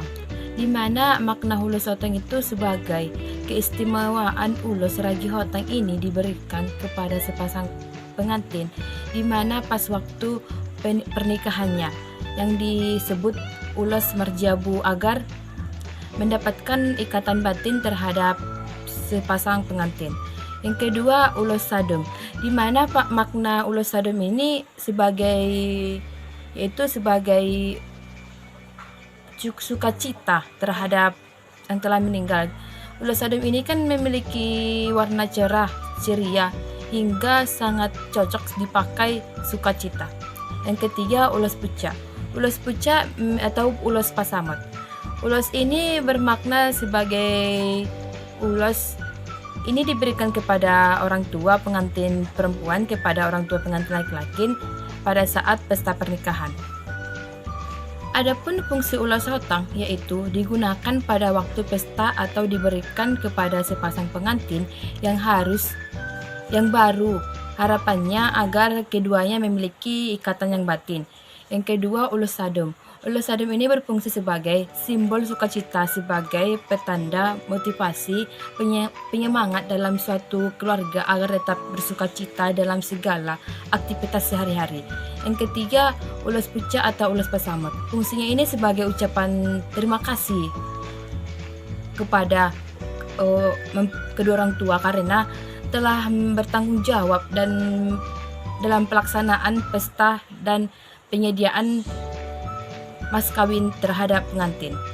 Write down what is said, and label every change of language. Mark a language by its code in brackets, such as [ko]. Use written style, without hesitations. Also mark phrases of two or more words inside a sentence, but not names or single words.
[id] Di mana makna ulos hotang itu sebagai keistimewaan ulos ragi hotang ini diberikan kepada sepasang pengantin di mana pas waktu pernikahannya yang disebut ulos merjabu agar mendapatkan ikatan batin terhadap sepasang pengantin. Yang kedua, ulos sadum, di mana makna ulos sadum ini sebagai sukacita terhadap yang telah meninggal. Ulos sadum ini kan memiliki warna cerah, ceria, hingga sangat cocok dipakai sukacita. Yang ketiga, ulos pucak. Ulos pucak atau ulos pasamot. Ulos ini bermakna sebagai ulos ini diberikan kepada orang tua pengantin perempuan kepada orang tua pengantin laki-laki pada saat pesta pernikahan. Adapun fungsi ulos hotang yaitu digunakan pada waktu pesta atau diberikan kepada sepasang pengantin yang baru, harapannya agar keduanya memiliki ikatan yang batin. Yang kedua, ulos sadum. Ulos sadum ini berfungsi sebagai simbol sukacita, sebagai petanda motivasi penyemangat dalam suatu keluarga agar tetap bersukacita dalam segala aktivitas sehari-hari. Yang ketiga, ulos pucak atau ulos pasamot. Fungsinya ini sebagai ucapan terima kasih kepada kedua orang tua karena telah bertanggung jawab dan dalam pelaksanaan pesta dan penyediaan mas kawin terhadap pengantin.